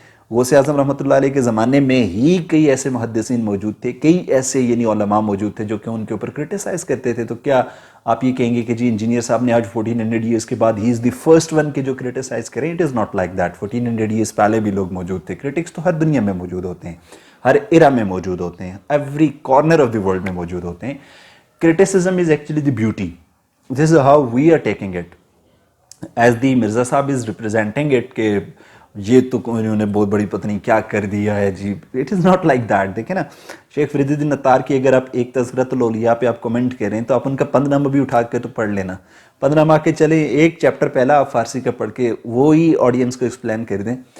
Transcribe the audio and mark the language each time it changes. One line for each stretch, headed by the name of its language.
Urdu: غوث اعظم رحمۃ اللہ علیہ کے زمانے میں ہی کئی ایسے محدثین موجود تھے، کئی ایسے یعنی علماء موجود تھے جو کہ ان کے اوپر کرٹیسائز کرتے تھے، تو کیا آپ یہ کہیں گے کہ جی انجینئر صاحب نے آج 1400 ایئرس کے بعد ہی
English: is the first one
Urdu: کہ جو کرٹیسائز کریں؟
English: it is not like that,
Urdu: 1400 years پہلے بھی لوگ موجود تھے، کرٹکس تو ہر دنیا میں موجود ہوتے ہیں، ہر ایرا میں موجود ہوتے ہیں،
English: every corner of the world
Urdu: میں موجود ہوتے ہیں۔
English: Criticism is actually the beauty. This is how we are taking it. As the Mirza Sahib is representing it
Urdu: کہ یہ تو انہوں نے بہت بڑی پتہ نہیں کیا کر دیا ہے جی،
English: It is not like that.
Urdu: دیکھیں نا شیخ فرید الدین عطار کی اگر آپ ایک تذکرۃ الاولیاء پہ آپ کمنٹ کریں تو آپ ان کا 15 نامہ بھی اٹھا کے تو پڑھ لینا، 15 ماہ کے چلیں ایک چیپٹر پہلا آپ فارسی کا پڑھ کے وہی آڈینس کو ایکسپلین کر دیں